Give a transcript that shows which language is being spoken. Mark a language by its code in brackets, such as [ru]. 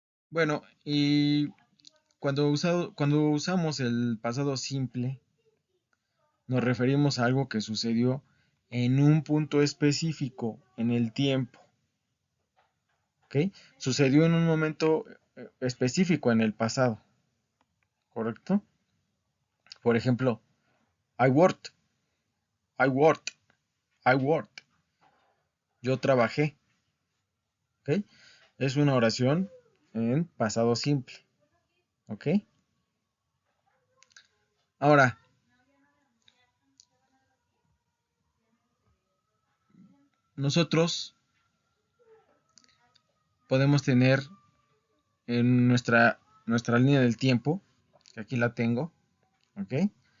[es] Bueno, y cuando usamos el pasado simple, nos referimos a algo que sucedió en un punto específico en el tiempo. ¿Ok? Sucedió en un momento específico en el pasado. ¿Correcto? Por ejemplo, [en] I worked, I worked, I worked. [es] Yo trabajé. ¿Ok? Es una oración en pasado simple. ¿Ok? Ahora, nosotros podemos tener en nuestra línea del tiempo, que aquí la tengo. ¿Ok?